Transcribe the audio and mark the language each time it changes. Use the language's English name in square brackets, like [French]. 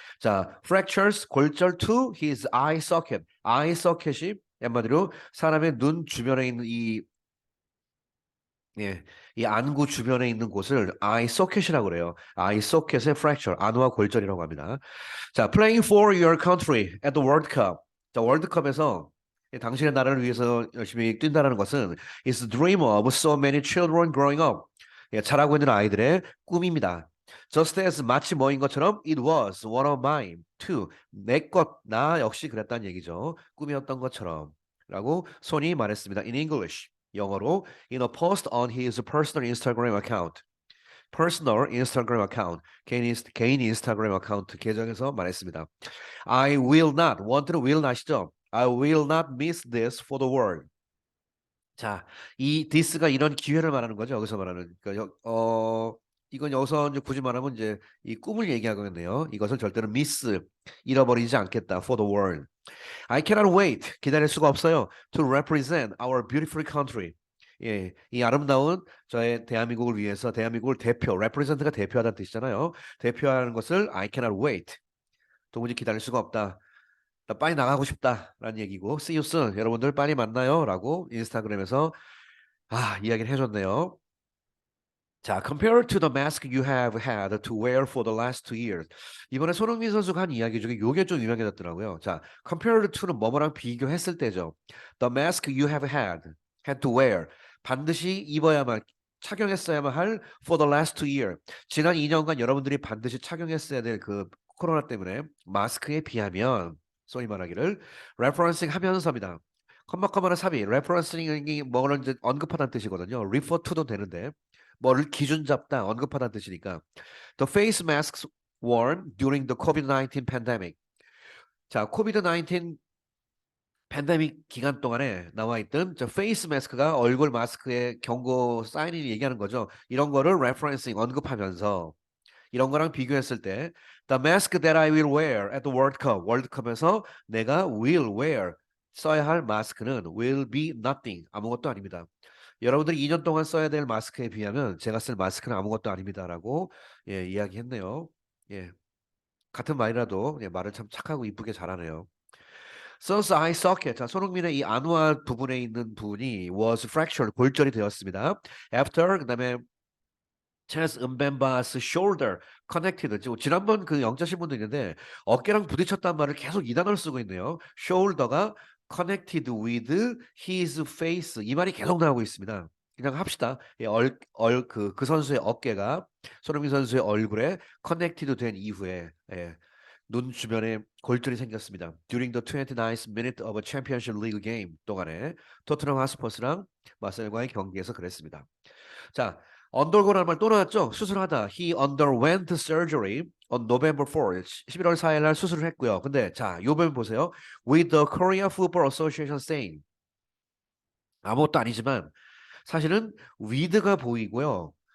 [Korean] 자 fractures 골절 to his eye socket eye socket이 한마디로 사람의 눈 주변에 있는 이 예, 이 안구 주변에 있는 곳을 eye socket이라고 그래요. eye socket의 fracture, 안와 골절이라고 합니다. [English] 자, playing for your country at the World Cup. [Korean] 자, 월드컵에서 당신의 나라를 위해서 열심히 뛴다는 것은 [English] is the dream of so many children growing up. [Korean] 예, 자라고 있는 아이들의 꿈입니다. [English] Just as [Korean] 마치 뭐인 것처럼 [English] it was one of mine too. [Korean] 내 것, 나 역시 그랬다는 얘기죠. 꿈이었던 것처럼. 라고 손이 말했습니다. [English] In English. 영어로 in a post on his personal Instagram account. personal Instagram account. [Korean] 개인 인스타그램 어카운트 계정에서 말했습니다. [English] I will not. want는 will not이죠. I will not miss this for the world. [Korean] 자, 이 this가 이런 기회를 말하는 거죠. 여기서 말하는. 그러니까 이건 여기서 이제 굳이 말하면 이제 이 꿈을 얘기하겠네요. 이것을 절대로 miss 잃어버리지 않겠다. [English] for the world. I cannot wait. [Korean] 기다릴 수가 없어요. [English] To represent our beautiful country. [Korean] 예, 이 아름다운 저의 대한민국을 위해서 대한민국을 대표, represent가 대표하다는 뜻이잖아요. 대표하는 것을 [English] I cannot wait. [Korean] 도무지 기다릴 수가 없다. 나 빨리 나가고 싶다라는 얘기고 [English] See you soon. [Korean] 여러분들 빨리 만나요라고 인스타그램에서 이야기를 해줬네요. [English] 자, compared to the mask you have had to wear for the last 2 years. [Korean] 이번에 손흥민 선수가 한 이야기 중에 요게 좀 유명해졌더라고요. 자, compared to는 뭐뭐랑 비교했을 때죠. [English] The mask you have had to wear. [Korean] 반드시 입어야만 착용했어야만 할 [English] for the last 2 years. [Korean] 지난 2년간 여러분들이 반드시 착용했어야 될 그 코로나 때문에 마스크에 비하면 소위 말하기를 referencing 하면서입니다. 컴마컴마는 삽입, referencing이 뭐를 이제 언급하다는 뜻이거든요. refer to도 되는데 뭐를 기준 잡다 언급하다는 뜻이니까 [English] the face masks worn during the COVID-19 pandemic. [Korean] 자, 코비드-19 팬데믹 기간 동안에 나와 있던 저 페이스 마스크가 얼굴 마스크의 경고 사인이 얘기하는 거죠. 이런 거를 referencing 언급하면서 이런 거랑 비교했을 때 [English] the mask that I will wear at the World Cup [Korean] 월드컵에서 내가 will wear 써야 할 마스크는 [English] will be nothing [Korean] 아무것도 아닙니다. 여러분들이 2년 동안 써야 될 마스크에 비하면 제가 쓸 마스크는 아무것도 아닙니다라고 예, 이야기했네요. 예, 같은 말이라도 예, 말을 참 착하고 이쁘게 잘하네요. [English] Son's eye socket. [Korean] 자, 손흥민의 이 안와 부분에 있는 부분이 was fractured 골절이 되었습니다. [English] After 그다음에 Chance Mbemba's shoulder connected. [Korean] 지난번 그 영자 신문도 있는데 어깨랑 부딪혔단 말을 계속 이 단어를 쓰고 있네요. shoulder가 [English] connected with his face [Korean] 이 말이 계속 나오고 있습니다. 그냥 합시다. 예, 그 선수의 어깨가 손흥민 선수의 얼굴에 커넥티드 된 이후에 예, 눈 주변에 골절이 생겼습니다. [English] During the 29th minute of a Championship League game [Korean] 동안에 토트넘 하스퍼스랑 마셀과의 경기에서 그랬습니다. 자, 언더고라는 말 또 나왔죠? 수술하다. [English] He underwent surgery on November 4일. [Korean] 11월 4일 날 수술을 했고요. 근데 자, 요번 보세요. [English] With the Korea Football Association saying [Korean] 아무것도 아니지만 사실은 with가 보이고요.